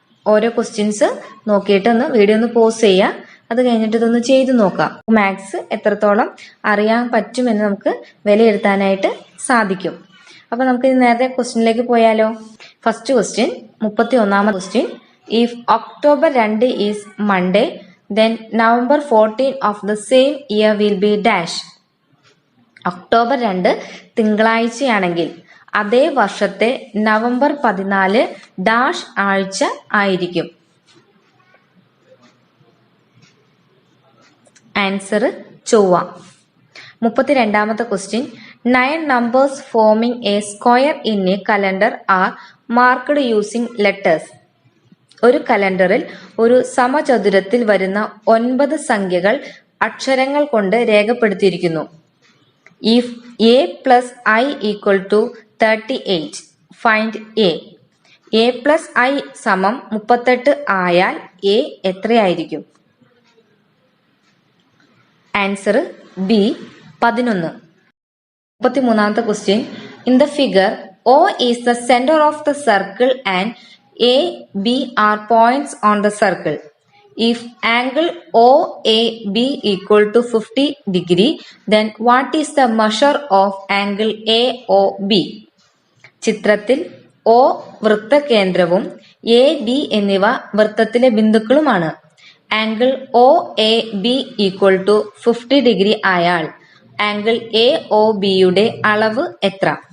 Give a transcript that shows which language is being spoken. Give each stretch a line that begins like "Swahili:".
Malayalam: ഓരോ ക്വസ്റ്റ്യൻസ് നോക്കിയിട്ട് ഒന്ന് വീഡിയോ ഒന്ന് പോസ് ചെയ്യുക. അത് കഴിഞ്ഞിട്ട് ഇതൊന്ന് ചെയ്ത് നോക്കാം. മാത്സ് എത്രത്തോളം അറിയാൻ പറ്റുമെന്ന് നമുക്ക് വിലയിരുത്താനായിട്ട് സാധിക്കും. അപ്പൊ നമുക്ക് നേരത്തെ ക്വസ്റ്റ്യനിലേക്ക് പോയാലോ. First question, 31ാമത്തെ question.
English: If October 2 is Monday, then November 14 of the same year will be dash.
Malayalam: October 2 തിങ്കളാഴ്ചയാണെങ്കിൽ അതേ വർഷത്തെ നവംബർ 14 ഡാഷ് ആഴ്ച ആയിരിക്കും. ആൻസർ ചൊവ്വ. 32ാമത്തെ question.
English: 9 numbers forming a square in a calendar are marked using letters.
Malayalam: ഒരു കലണ്ടറിൽ ഒരു സമചതുരത്തിൽ വരുന്ന 9 സംഖ്യകൾ അക്ഷരങ്ങൾ കൊണ്ട് രേഖപ്പെടുത്തിയിരിക്കുന്നു.
English: If a plus I equal to 38, find a.
Malayalam: a plus I സമം 38 ആയാൽ a എത്രയായിരിക്കും? Answer B 11. 33ാമത്തെ question.
English: In the figure O is the centre of the circle and A, B are points on the circle. If angle OAB equal to 50 degree, then what is the measure of angle AOB?
Malayalam: ചിത്രത്തിൽ O വൃത്തകേന്ദ്രവും AB എന്നിവ വൃത്തത്തിലെ ബിന്ദുക്കളുമാണ്.
English: angle OAB equal to 50 degree
Malayalam: ആയാൽ angle AOBയുടെ അളവ് എത്ര?